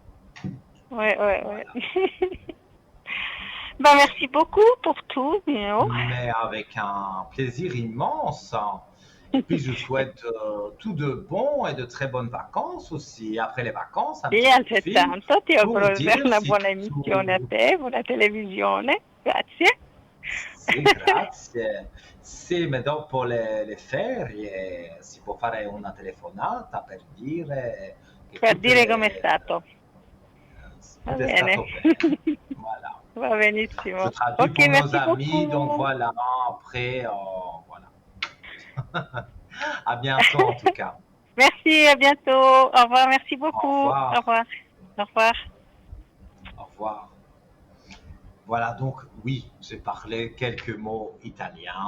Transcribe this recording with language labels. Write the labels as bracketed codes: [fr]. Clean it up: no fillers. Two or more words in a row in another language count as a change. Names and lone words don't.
[fr] Ouais, ouais, ouais. Voilà. Ben, merci beaucoup pour tout, Mio. Mais avec un plaisir immense, hein. Et puis, je vous souhaite tout de bon et de très bonnes vacances aussi. Après les vacances, un [it] E [fr] petit coup de fil [it] altrettanto ti [fr] pour [it] auguro [fr] dire [it] una si buona emissione a [fr] tout. [it] te, buona televisione. Grazie. Sì, grazie. Sì, ma dopo le ferie si può fare una telefonata per dire che Per dire com'è stato. Va tutto è bene. stato bene. [fr] Voilà. [it] Va [fr] Je [it] benissimo. [fr] traduis Ok, pour nos merci amis, donc beaucoup. voilà, après, voilà. À bientôt en tout cas. Merci, à bientôt. Au revoir, merci Au beaucoup. Au revoir. revoir. Au revoir. Au revoir. Voilà, donc oui, j'ai parlé quelques mots italiens.